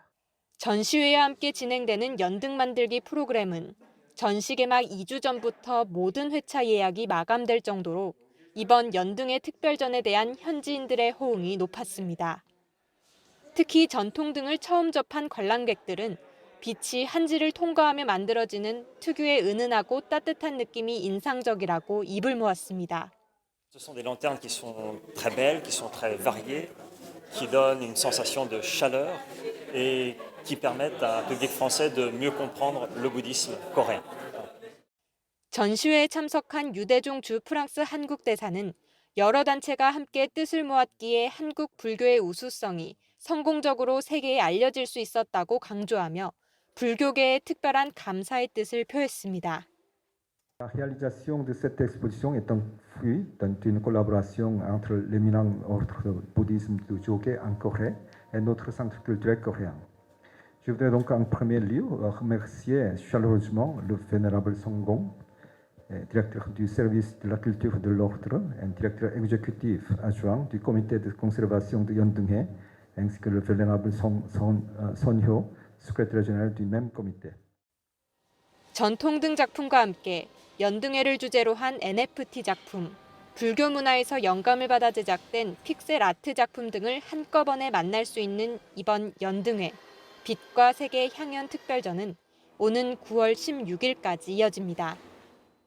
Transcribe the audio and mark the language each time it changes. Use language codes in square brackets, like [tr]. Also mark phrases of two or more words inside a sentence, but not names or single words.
[ko] 전시회와 함께 진행되는 연등 만들기 프로그램은 전시 개막 2주 전부터 모든 회차 예약이 마감될 정도로 이번 연등회 특별전에 대한 현지인들의 호응이 높았습니다. 특히 전통등을 처음 접한 관람객들은 빛이 한지를 통과하며 만들어지는 특유의 은은하고 따뜻한 느낌이 인상적이라고 입을 모았습니다. [fr] Ce sont des lanternes qui sont très belles, qui sont très variées, qui donnent une sensation de chaleur et qui permettent à un public français de mieux comprendre le bouddhisme coréen. [ko] 전시회에 참석한 유대종 주 프랑스 한국 대사는 여러 단체가 함께 뜻을 모았기에 한국 불교의 우수성이 성공적으로 세계에 알려질 수 있었다고 강조하며 불교계의 특별한 감사의 뜻을 표했습니다. [fr] La réalisation de cette exposition est un fruit d'une collaboration entre l'éminent ordre de bouddhisme du Jogé en Corée et notre centre culturel coréen. Je voudrais donc en premier lieu remercier chaleureusement le vénérable Song Gong, directeur du service de la culture de l'ordre et directeur exécutif adjoint du comité de conservation de Yeondeunghae, ainsi que le vénérable Son Hyo, secrétaire général du même comité. [ko] 전통등 작품과 함께 연등회를 주제로 한 NFT 작품, 불교 문화에서 영감을 받아 제작된 픽셀 아트 작품 등을 한꺼번에 만날 수 있는 이번 연등회, 빛과 색의 향연 특별전은 오는 9월 16일까지 이어집니다.